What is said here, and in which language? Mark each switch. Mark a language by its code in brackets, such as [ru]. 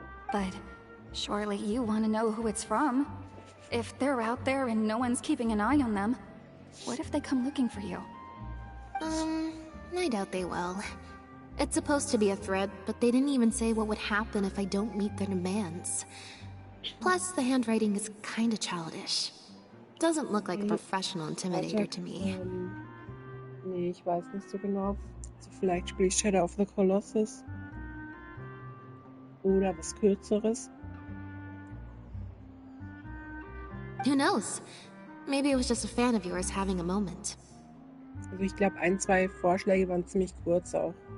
[en] But surely you want to know who it's from. If they're out there and no one's keeping an eye on them, what if they come looking for you? I doubt they will. It's supposed to be a threat, but they didn't even say what would happen if I don't meet their demands. Plus, the handwriting is kinda childish. Doesn't look like a professional intimidator to me. [de] Nee, ich weiß nicht so genau. Also vielleicht spiele ich Shadow of the Colossus. Oder was Kürzeres. [en] Who knows? Maybe it was just a fan of yours having a moment. [de] Also ich glaube, 1, 2 Vorschläge waren ziemlich kurz auch.